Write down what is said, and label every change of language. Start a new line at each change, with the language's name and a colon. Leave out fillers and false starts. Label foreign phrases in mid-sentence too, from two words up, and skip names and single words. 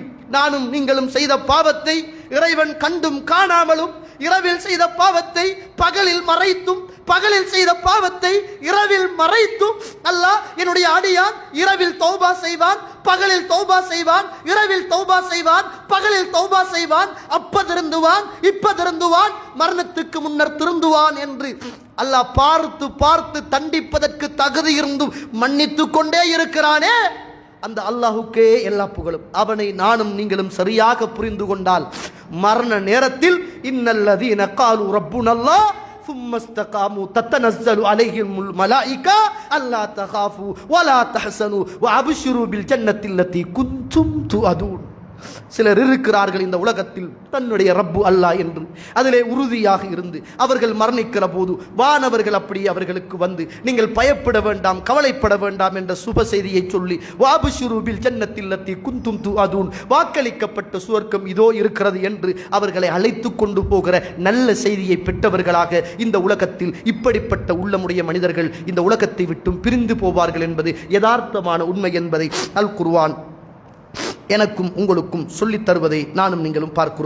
Tamil: நானும் நீங்களும் செய்த பாவத்தை இறைவன் கண்டும் காணாமலும், இரவில் செய்த பாவத்தை பகலில் மறைத்தும், பகலில் செய்த பாவத்தை இரவில் மறைத்தும் அல்லாஹ் என்னுடைய அடியான் இரவில் தௌபா செய்வான், பகலில் தௌபா செய்வான், இரவில் தௌபா செய்வான், பகலில் தௌபா செய்வான், அப்ப திருந்துவான், இப்ப திருந்துவான், மரணத்துக்கு முன்னர் திருந்துவான் என்று அல்லாஹ் பார்த்து பார்த்து தண்டிப்பதற்கு தகுதி இருந்தும் மன்னித்து கொண்டே இருக்கிறானே, அந்த அல்லாஹுக்கே எல்லா புகழும். அவனை நானும் நீங்களும் சரியாக புரிந்து கொண்டால் மரண நேரத்தில்
Arabic: إن الذين قالوا ربنا الله ثم استقاموا تتنزل عليهم الملائكة ألا تخافوا ولا تحزنوا وأبشروا بالجنة التي كنتم توعدون.
Tamil: சிலர் இருக்கிறார்கள் இந்த உலகத்தில் தன்னுடைய ரப்பு அல்லாஹ் என்று அதிலே உறுதியாக இருந்து அவர்கள் மரணிக்கிற போது வானவர்கள் அப்படி அவர்களுக்கு வந்து நீங்கள் பயப்பட வேண்டாம், கவலைப்பட வேண்டாம் என்ற சுப செய்தியை சொல்லி
Arabic: وأبشروا بالجنة التي كنتم توعدون,
Tamil: வாக்களிக்கப்பட்ட சுவர்க்கம் இதோ இருக்கிறது என்று அவர்களை அழைத்து கொண்டு போகிற நல்ல செய்தியை பெற்றவர்களாக இந்த உலகத்தில் இப்படிப்பட்ட உள்ளமுடைய மனிதர்கள் இந்த உலகத்தை விட்டும் பிரிந்து போவார்கள் என்பது யதார்த்தமான உண்மை என்பதை அல் குர்ஆன் எனக்கும் உங்களுக்கும் சொல்லித் தருவதை நானும் நீங்களும் பார்க்கிறோம்.